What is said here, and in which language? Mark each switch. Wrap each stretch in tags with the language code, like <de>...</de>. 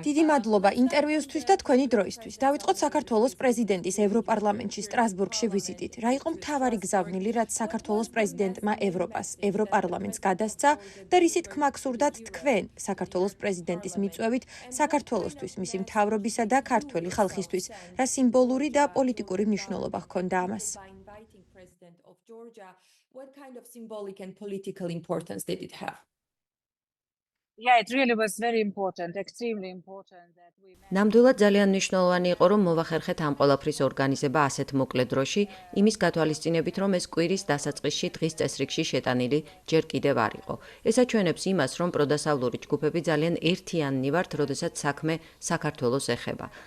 <ka>დიდი მადლობა ინტერვიუსთვის და თქვენი დროისთვის. დავიწყოთ საქართველოს პრეზიდენტის ევროპარლამენტში სტრასბურგში ვიზიტით. რა იყო მთავარი გზავნილი, რაც საქართველოს პრეზიდენტმა ევროპას, ევროპარლამენტს გადასცა და რისი თქმა გსურდათ თქვენ, საქართველოს პრეზიდენტის მიწვევით საქართველოსთვის, მისი მთავრობისა და ქართველი ხალხისთვის, რა სიმბოლური და პოლიტიკური მნიშვნელობა ჰქონდა ამას.</ka> <en>By inviting President of Georgia, what kind of symbolic and political importance did it have? Yeah, it really was very important, extremely important that we met.</en> <ka>ნამდვილად ძალიან მნიშვნელოვანი იყო, რომ მოვახერხეთ ამ ყველაფრის ორგანიზება ასეთ მოკლე დროში, იმის გათვალისწინებით, რომ ეს კვირის დასაწყისში დღის წესრიგში შეტანილი ჯერ კიდევ არ იყო. ეს აჩვენებს იმას, რომ პროდასავლური ჯგუფები ძალიან ერთიანნი ვართ, როდესაც საქმე საქართველოს ეხება.</ka>